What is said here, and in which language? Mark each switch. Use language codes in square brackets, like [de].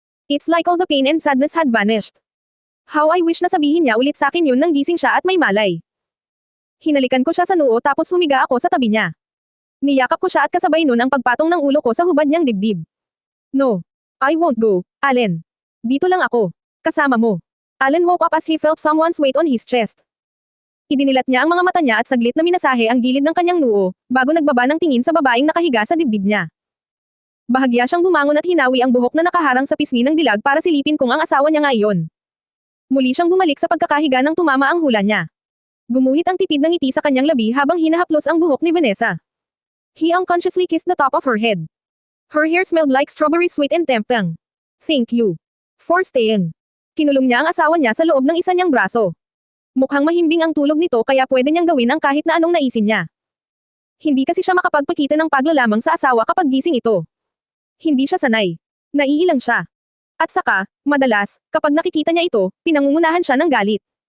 [en] It's like all the pain and sadness had vanished. How I wish [tl] na sabihin niya ulit sa akin yun nang gising siya at may malay. Hinalikan ko siya sa noo tapos humiga ako sa tabi niya. Niyakap ko siya at kasabay nun ang pagpatong ng ulo ko sa hubad niyang dibdib. [en] No. I won't go, Allen. [tl] Dito lang ako. Kasama mo. [en] Allen woke up as he felt someone's weight on his chest. [tl] Idinilat niya ang mga mata niya at saglit na minasahe ang gilid ng kanyang noo, bago nagbaba ng tingin sa babaeng nakahiga sa dibdib niya. Bahagya siyang bumangon at hinawi ang buhok na nakaharang sa pisngi ng dilag para silipin kung ang asawa niya nga iyon. Muli siyang bumalik sa pagkakahiga nang tumama ang hula niya. Gumuhit ang tipid ng ngiti sa kanyang labi habang hinahaplos ang buhok ni Vanessa. [en] He unconsciously kissed the top of her head. Her hair smelled like strawberry sweet and tempting. Thank you for staying. [tl] Kinulong niya ang asawa niya sa loob ng isa niyang braso. Mukhang mahimbing ang tulog nito kaya pwede niyang gawin ang kahit na anong naisin niya. Hindi kasi siya makapagpakita ng paglalamang sa asawa kapag gising ito. Hindi siya sanay. Naiilang siya. At saka, madalas, kapag nakikita niya ito, pinangungunahan siya ng galit.